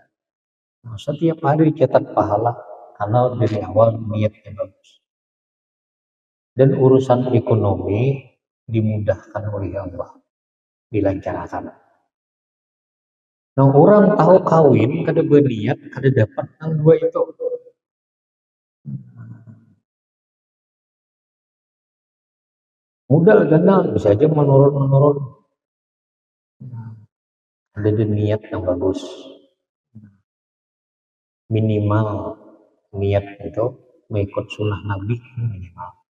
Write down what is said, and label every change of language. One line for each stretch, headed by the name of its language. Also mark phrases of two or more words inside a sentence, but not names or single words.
Indonesian: Nah, setiap hari cetak pahala karena dari awal niatnya bagus. Dan urusan ekonomi dimudahkan oleh Allah, dilancarkan.
Banjar: Nah orang tahu kawin kada berniat kada dapat nang dua itu.
Indonesian: Mudah kenal bisa aja menurun. Ada niat yang bagus. Minimal niat itu mengikut sunnah Nabi minimal.